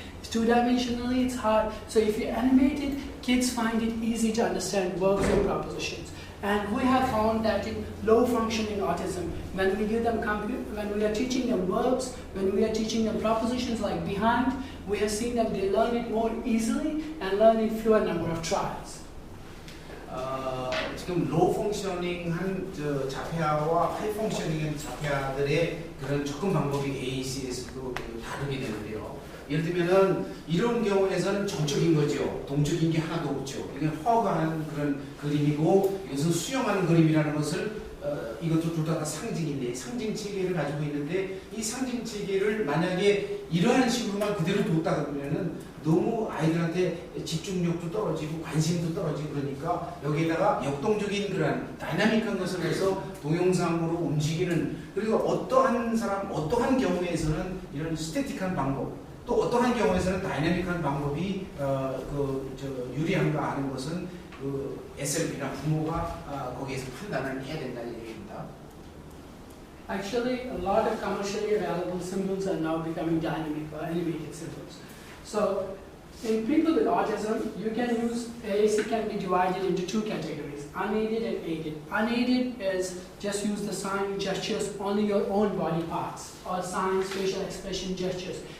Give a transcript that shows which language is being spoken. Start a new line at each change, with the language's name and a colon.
English: It's two-dimensionally, it's hard. So if you animate it, kids find it easy to understand verbs and prepositions. And we have found that in low-functioning autism, when we give them when we are teaching them verbs, when we are teaching them prepositions like behind, we have seen that they learn it more easily and learn in fewer number of trials.
Korean: 지금 로우 펑셔닝한 자폐아와 하이 펑셔닝한 자폐아들의 그런 접근 방법이 AAC에서도 다르게 되는데요. 예를 들면은 이런 경우에서는 정적인 거죠. 동적인 게 하나도 없죠. 이게 허가하는 그런 그림이고 이것은 수용하는 그림이라는 것을 이것도 둘 다 상징인데 상징 체계를 가지고 있는데 이 상징 체계를 만약에 이러한 식으로만 그대로 뒀다 그러면은 너무 아이들한테 집중력도 떨어지고 관심도 떨어지고 그러니까 여기에다가 역동적인 그런 다이나믹한 것을 해서 동영상으로 움직이는 그리고 어떠한 경우에서는 이런 스태틱한 방법 또 어떠한 경우에서는 다이내믹한 방법이 유리한가 하는 것은 SLP나 부모가 거기에서 판단을 해야 된다는 얘기입니다.
English: Actually, a lot of commercially available symbols are now becoming dynamic or animated symbols. So, in people with autism, you can use AAC can be divided into two categories: unaided and aided. Unaided is just use the sign gestures only your own body parts or signs, facial expression gestures.